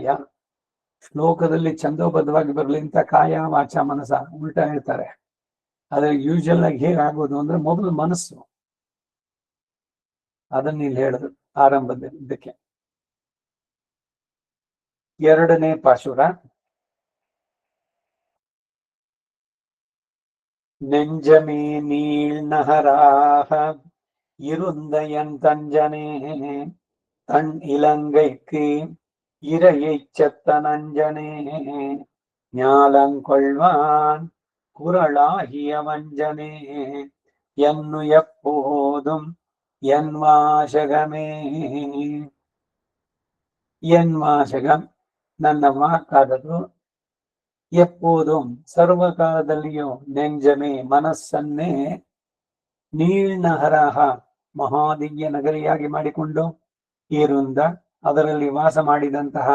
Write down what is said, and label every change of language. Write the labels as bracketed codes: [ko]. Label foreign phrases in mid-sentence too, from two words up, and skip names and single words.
[kn] ಶ್ಲೋಕದಲ್ಲಿ ಛಂದೋಬದ್ಧವಾಗಿ ಬರಲಿ ಅಂತ [sa] ಕಾಯ ವಾಚ ಮನಸ [kn] ಉಲ್ಟಾ ಹೇಳ್ತಾರೆ. ಆದ್ರೆ ಯೂಶಲ್ ಆಗಿ ಹೇಗಾಗೋದು ಅಂದ್ರೆ ಮೊದಲು ಮನಸ್ಸು, ಅದನ್ನ ಇಲ್ಲಿ ಹೇಳಿದ್ರು ಆರಂಭದಕ್ಕೆ. 2ನೇ ಪಾಶುರ. [ta] நெஞ்சமே நீள் நகராக இருந்த என் தஞ்சனே தன் இலங்கைக்கு இரையை செத்த நஞ்சனே ஞாலங்கொள்வான் குரலாகிய வஞ்சனே என்னு எப்போதும் என் வாசகமே. என் வாசகம், [kn] ನನ್ನ ವಾಕಾದದು. ಎಪ್ಪೋದುಂ, ಸರ್ವಕಾಲದಲ್ಲಿಯೂ. ನೆಂಜಮೆ, ಮನಸ್ಸನ್ನೇ. ನೀಳ್ನಹರಹ, ಮಹಾದಿವ್ಯ ನಗರಿಯಾಗಿ ಮಾಡಿಕೊಂಡು. ಈರುಂದ, ಅದರಲ್ಲಿ ವಾಸ ಮಾಡಿದಂತಹ.